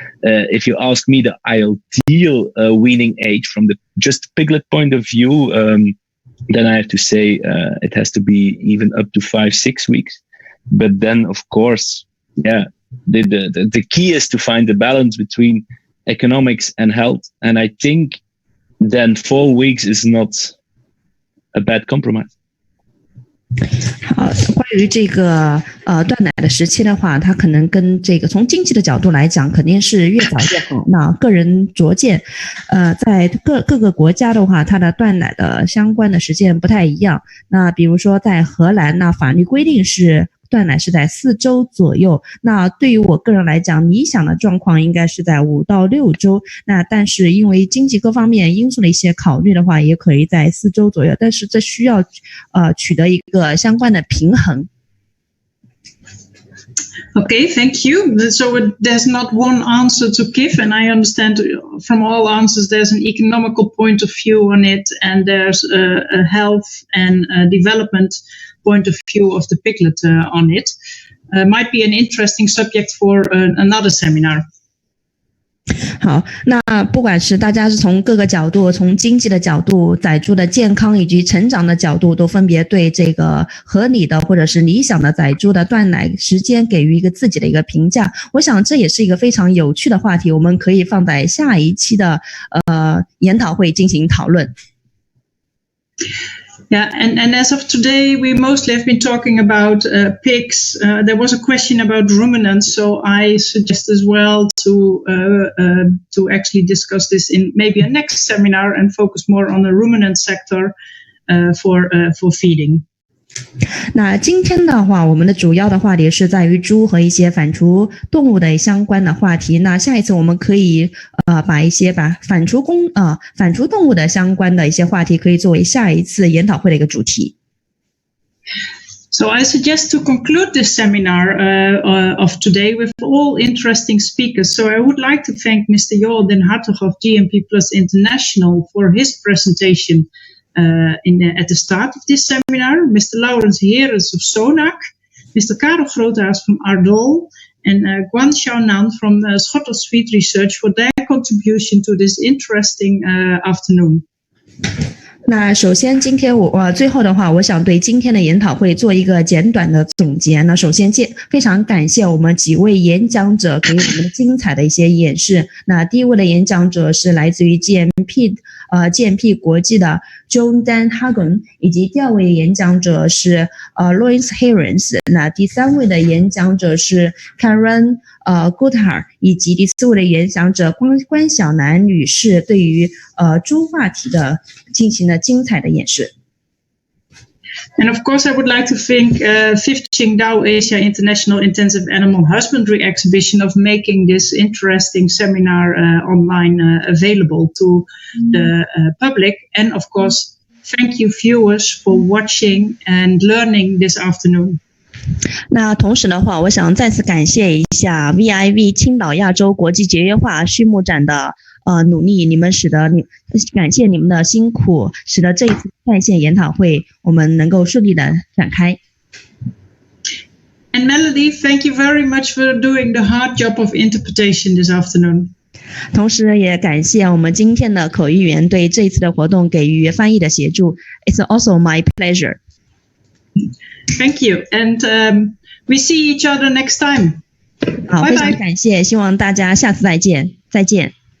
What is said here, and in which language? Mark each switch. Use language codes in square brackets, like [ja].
[en] If you ask me the ideal weaning age from the just piglet point of view, then I have to say it has to be even up to 5-6 weeks. But then, of course, yeah, the key is to find the balance between economics and health. And I think then 4 weeks is not a bad compromise. [zh] 好，关于这个断奶的时期的话，它可能跟这个从经济的角度来讲，肯定是越早越好。那个人拙见，在各个国家的话，它的断奶的相关的时间不太一样。那比如说在荷兰，那法律规定是断奶是在4周左右。那对于我个人来讲，理想的状况应该是在5到6周。那但是因为经济各方面因素的一些考虑的话，也可以在4周左右。但是这需要取得一个相关的平衡。 [en] Okay, thank you. So there's not one answer to give, and I understand from all answers there's an economical point of view on it, and there's a health and development point of view of the piglet on it. Might be an interesting subject for another seminar. [zh] 好，那不管是大家是从各个角度，从经济的角度、宰猪的健康以及成长的角度，都分别对这个合理的或者是理想的宰猪的断奶时间给予一个自己的一个评价。我想这也是一个非常有趣的话题，我们可以放在下一期的研讨会进行讨论。 [en] Yeah, and as of today, we mostly have been talking about pigs. There was a question about ruminants, so I suggest as well to actually discuss this in maybe a next seminar and focus more on the ruminant sector for feeding. [zh] 那今天的话，我们的主要的话题是在于猪和一些反刍动物的相关的话题。那下一次我们可以把反刍动物的相关的一些话题可以作为下一次研讨会的一个主题。 [en] So I suggest to conclude this seminar of today with all interesting speakers. So I would like to thank Mr. Joel den Hartog of GMP Plus International for his presentation. At the start of this seminar, Mr. Laurens Heres of SONAC, Mr. Karel Grootaars from Ardol, and Guan Xiaonan from Schotters Feed Research for their contribution to this interesting afternoon. [zh] 那首先今天最后的话，我想对今天的研讨会做一个简短的总结。那首先非常感谢我们几位演讲者给我们精彩的一些演示。那第一位的演讲者是来自于 GMP 国际的 John Dan Hagen， 以及第二位演讲者是Laurens Heres。那第三位的演讲者是 Karen Grootaars， 以及第四位的演讲者关晓楠女士对于猪话题的进行了精彩的演示。 [en] And of course, I would like to thank Fifth Qingdao Asia International Intensive Animal Husbandry Exhibition of making this interesting seminar online available to the public. And of course, thank you viewers for watching and learning this afternoon. [zh] 那同时的话，我想再次感谢一下 VIV 青岛亚洲国际节约化畜牧展的努力，感谢你们的辛苦，使得这一次在线研讨会我们能够顺利的展开。 [en] And Melody, thank you very much for doing the hard job of interpretation this afternoon. [zh] 同时也感谢我们今天的口译员对这一次的活动给予翻译的协助。 [en] It's also my pleasure. Thank you, and we see each other next time. [zh] 好，非常感谢，希望大家下次再见，再见，